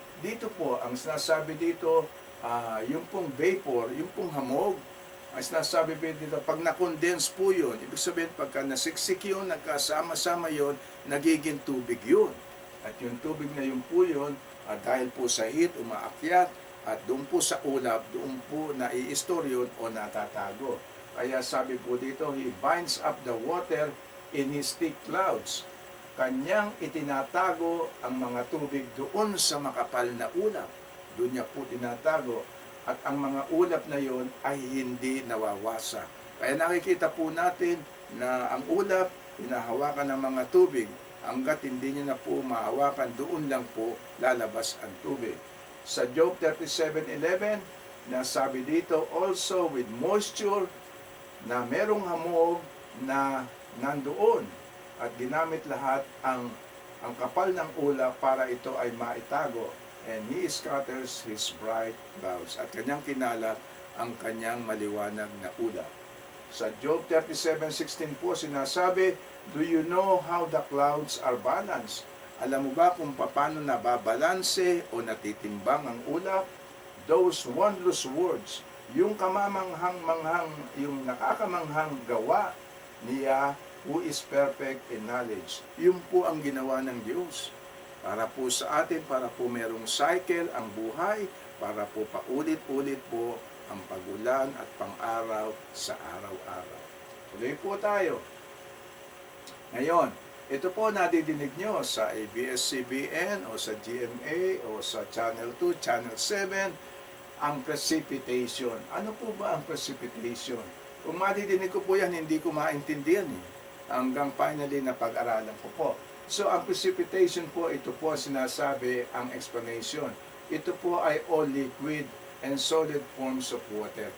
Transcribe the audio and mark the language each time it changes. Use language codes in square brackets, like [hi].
[tl] Dito po, ang sinasabi dito, yung pong vapor, yung pong hamog, ang sinasabi po dito, pag na-condense po yun, ibig sabihin, pagka nasiksik yun, nagkasama-sama yun, nagiging tubig yun. At yung tubig na yun po yun, dahil po sa heat, umaakyat, at doon po sa ulap, doon po nai-store yun o natatago. Kaya sabi po dito, [en] He binds up the water in His thick clouds. [tl] Kanyang itinatago ang mga tubig doon sa makapal na ulap. Doon niya po tinatago. At ang mga ulap na yon ay hindi nawawasa. Kaya nakikita po natin na ang ulap, hinahawakan ng mga tubig. Hanggat hindi niya na po mahawakan, doon lang po lalabas ang tubig. Sa Job 37:11, nasabi dito, [en] also with moisture, [tl] na merong hamog na nandoon at ginamit lahat ang kapal ng ulap para ito ay maitago. [en] And He scatters His bright clouds. [tl] At kanyang kinalat ang kanyang maliwanag na ulap. Sa Job 37:16 po sinasabi, [en] do you know how the clouds are balanced? [tl] Alam mo ba kung paano nababalanse o natitimbang ang ulap? [en] Those wondrous words, [tl] yung kamamanghang-manghang, yung nakakamanghang gawa niya, [en] who is perfect in knowledge. [tl] Yun po ang ginawa ng Diyos. Para po sa atin, para po merong cycle ang buhay, para po paulit-ulit po ang pagulan at pang-araw sa araw-araw. Tuloy po tayo. Ngayon, ito po nadidinig nyo sa ABS-CBN o sa GMA o sa Channel 2, Channel 7, ang precipitation. Ano po ba ang precipitation? Kung madidinig ko po yan, hindi ko maintindihan hanggang finally na pag-aralan ko po. So, ang precipitation po, ito po sinasabi ang explanation. Ito po ay [en] all liquid and solid forms of water.